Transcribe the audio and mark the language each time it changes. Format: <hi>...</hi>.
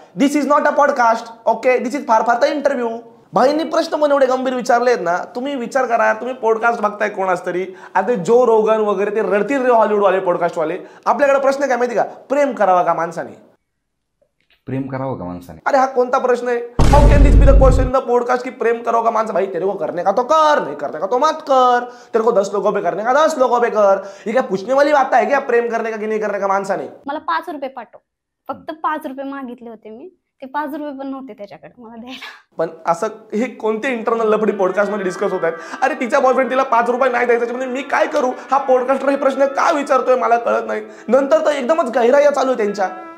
<en>this is not a podcast okay, this is</en> <mr>far फार तर interview. भाईंनी प्रश्न पण एवढे गंभीर विचारले आहेत ना. तुम्ही विचार करा, तुम्ही पॉडकास्ट बघताय कोणाच तरी, आता जो रोगन वगैरे ते रडतील रे हॉलिवूडवाले पॉडकास्टवाले. आपल्याकडे प्रश्न काय माहिती का, प्रेम करावा का माणसाने. प्रेम करावं का माणसाने. अरे हा कोणता प्रश्न आहे.</mr> <en>how can this be the question in the podcast</en> <mr>की प्रेम करो का माणसा.</mr> <hi>भाई तेरे को करने का तो कर, नहीं करने का तो मत कर. तेरे को 10 लोगों पे करने का 10 लोगों पे कर. ये क्या पूछने वाली बात है क्या, प्रेम करने का की नहीं करने का माणसाने.</hi> <mr>मला 5 रुपये पाठव. फक्त 5 रुपये मागितले होते मी. ते 5 रुपये पण नव्हते त्याच्याकडे मला द्यायला. पण असं हे कोणते इंटरनल लफडी पॉडकास्ट मध्ये डिस्कस होत आहेत. अरे तिचा बॉयफ्रेंड तिला 5 रुपये नाही द्यायचा, म्हणजे मी काय करू. हा पॉडकास्टर हे प्रश्न का विचारतोय मला कळत नाही. नंतर तर एकदमच गहिराया चालू आहे त्यांच्या.</mr>